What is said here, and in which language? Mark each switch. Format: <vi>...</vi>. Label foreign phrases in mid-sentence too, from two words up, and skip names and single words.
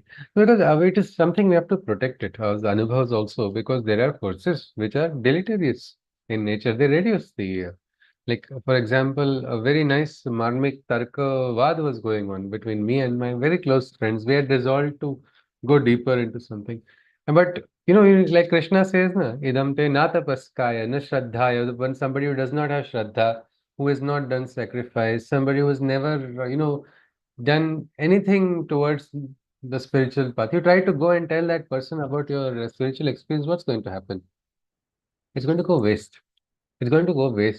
<en>Because it is something we have to protect it, as Anubhavs also, because there are forces which are deleterious in nature. They reduce the, like, for example, a very nice</en> <hi>मार्मिक तर्क वाद</hi> <en>was going on between me and my very close friends. We had resolved to go deeper into something. But, like Krishna says,</en> <sa>न, इदं ते न तपस्काय, न श्रद्धया,</sa> <en>when somebody who does not have shraddha, who has not done sacrifice, somebody who has never, done anything towards the spiritual path, you try to go and tell that person about your spiritual experience, what's going to happen? It's going to go waste. It's going to go waste.</en>